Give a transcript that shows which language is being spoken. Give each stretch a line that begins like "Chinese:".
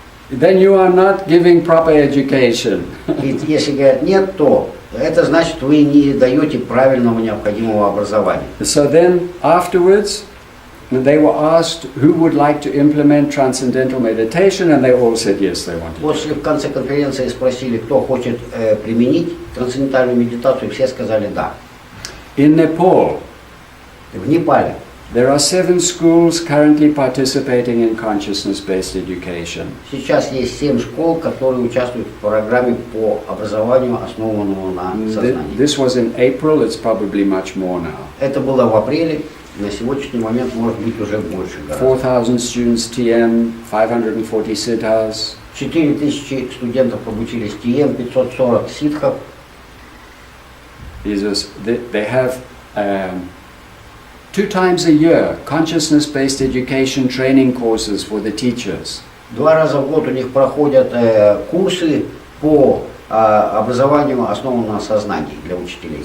English: Then you are not giving proper education.
Russian: И если говорят нет, то это значит, вы не даете правильного необходимого образования.
English: So then afterwards, they were asked who would like to implement transcendental meditation, and they all said yes, they wanted.
Russian: После в конце конференции спросили, кто хочет применить трансцендентальную медитацию, все сказали да.
English: In Nepal,
Russian: В Непале
English: there are 7 schools currently participating in consciousness-based education.
Russian: сейчас есть 7 школ, которые участвуют в программе по образованию, основанному на сознании.
English: This was in April, it's probably much more now.
Russian: Это было в апреле, на сегодняшний момент может быть уже больше.
English: 4,000 students TM, 540 siddhas.
Russian: 4000 студентов обучились ТМ, 540 ситхов.
English: They have 2 times a year consciousness-based education training courses for the teachers.
Russian: 2 раза в год у них проходят курсы по образованию, основанному на сознании для учителей.